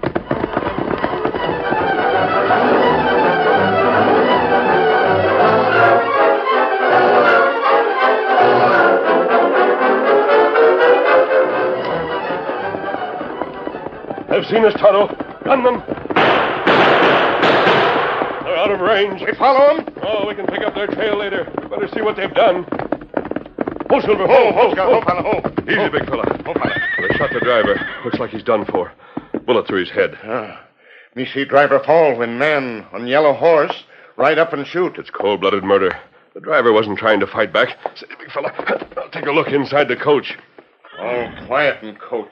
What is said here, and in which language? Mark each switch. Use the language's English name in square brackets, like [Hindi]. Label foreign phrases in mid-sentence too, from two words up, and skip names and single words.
[English] They've seen us, Tonto. Gun them. They're out of range. We follow them? Oh, we can pick up their trail later. We better see what they've done. Ho, Silver, Ho, Scout. Ho, fella, ho. Easy, big fella. Ho, fella. They shot the driver. Looks like he's done for. Bullet through his head. Me see driver fall when man on yellow horse ride up and shoot. It's cold-blooded murder. The driver wasn't trying to fight back. Say, big fella, I'll take a look inside the coach. All quiet in coach.